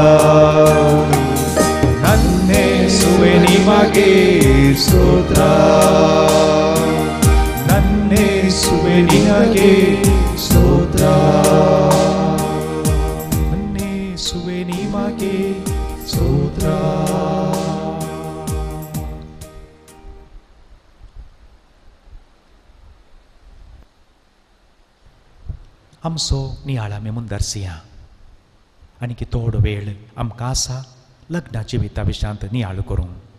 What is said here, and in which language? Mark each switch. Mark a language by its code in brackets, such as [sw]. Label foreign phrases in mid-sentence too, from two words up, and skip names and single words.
[kn] ನನ್ನೇಸುವೆ ನಿಮಗೆ ಸ್ತೋತ್ರ ನನ್ನೇಸುವೆ ನಿನಗೆ ಸ್ತೋತ್ರ ನನ್ನೇಸುವೆ ನಿಮಗೆ ಸ್ತೋತ್ರ [kok] आमचो नियाळ आमी मुंदरसिया आनी की थोडो वेळ आमकां आसा लग्ना जिविता विशांत नियाळ करूंक.